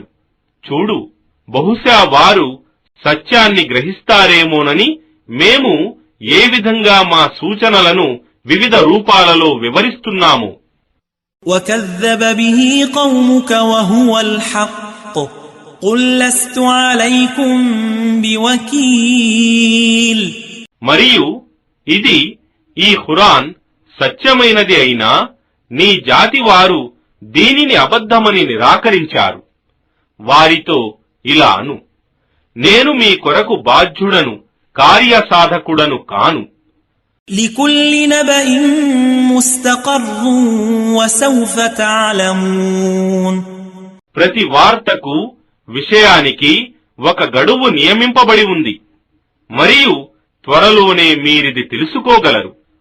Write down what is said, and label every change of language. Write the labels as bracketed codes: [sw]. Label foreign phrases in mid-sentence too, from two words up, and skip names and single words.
[te] చూడు, బహుశా వారు సత్యాన్ని గ్రహిస్తారేమోనని మేము ఏ విధంగా మా సూచనలను వివిధ రూపాలలో వివరిస్తున్నాము. [ar] وكذب به قومك وهو الحق قل لست عليكم بوكيل. [te] మరియు ఇది ఈ ఖురాన్ సత్యమైనది అయినా నీ జాతి వారు దీనిని అబద్ధమని నిరాకరించారు. వారితో ఇలా అను, నేను మీ కొరకు బాధ్యుడను కార్యసాధకుడను కాను. [ar] لكل نبأ مستقر وسوف تعلمون. [te] ప్రతి వార్తకు విషయానికి ఒక గడువు నియమింపబడి ఉంది మరియు త్వరలోనే మీరిది తెలుసుకోగలరు.